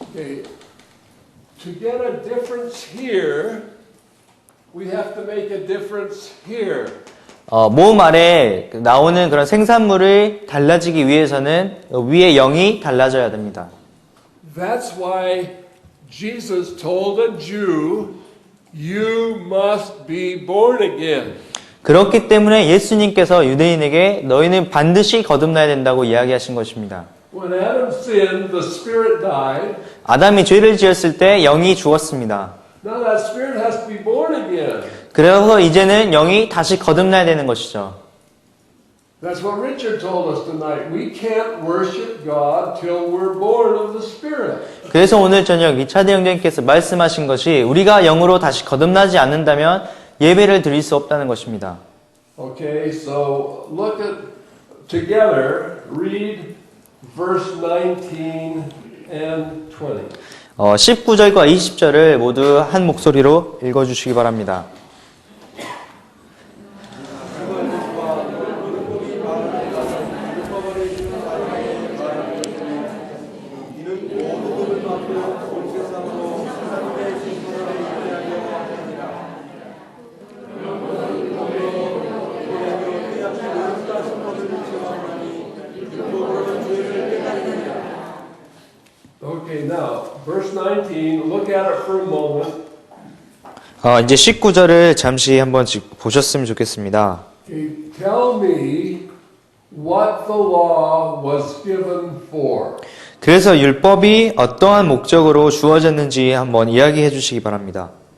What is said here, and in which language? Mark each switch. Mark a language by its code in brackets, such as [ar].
[en] Okay. To get a difference here, we have to make a difference here. [ko] 모음 아래 나오는 그런 생산물이 달라지기 위해서는 위에 0이 달라져야 됩니다. [en] That's why Jesus told a Jew, you must be born again. [ko] 그렇기 때문에 예수님께서 유대인에게 너희는 반드시 거듭나야 된다고 이야기하신 것입니다. [en] When Adam sinned, the spirit died. [ko] 아담이 죄를 지었을 때 영이 죽었습니다. [en] Now that spirit has to be born again. [ko] 그래서 이제는 영이 다시 거듭나야 되는 것이죠. [en] That's what Richard told us tonight. We can't worship God till we're born of the Spirit. [ko] 그래서 오늘 저녁 리차드 형제님께서 말씀하신 것이 우리가 영으로 다시 거듭나지 않는다면 예배를 드릴 수 없다는 것입니다. [en] Okay, so look at together. Read verse 19 and 20. [ko] 19절과 20절을 모두 한 목소리로 읽어주시기 바랍니다. [en] Okay, now, verse 19, look at it for a moment. [ko] 이제 19절을 잠시 한번 보셨으면 좋겠습니다. [en] Okay, tell me what the law was given for. [ko] 그래서 율법이 어떠한 목적으로 주어졌는지 한번 이야기해 주시기 바랍니다.